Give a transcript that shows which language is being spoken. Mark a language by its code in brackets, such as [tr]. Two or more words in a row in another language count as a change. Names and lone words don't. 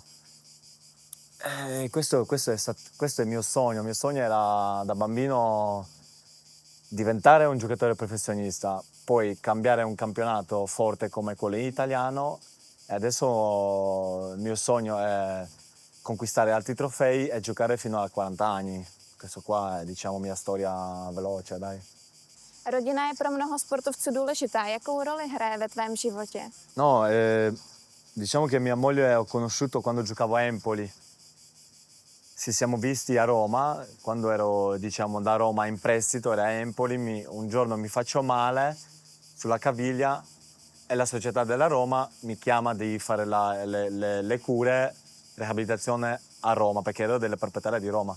[it] Questo è il mio sogno era da bambino diventare un giocatore professionista, poi cambiare un campionato forte come quello italiano, e adesso il mio sogno è conquistare altri trofei e giocare fino a 40 anni. Questo qua è diciamo mia storia veloce, dai. [cs] Rodina je pro mnoho sportovců důležitá. Jakou roli hraje ve tvém životě? [it] No, diciamo che mia moglie ho conosciuto quando giocavo a Empoli. Ci siamo visti a Roma, quando ero diciamo, da Roma in prestito, era a Empoli, un giorno mi faccio male sulla caviglia e la società della Roma mi chiama di fare le cure, riabilitazione a Roma, perché ero delle proprietarie di Roma.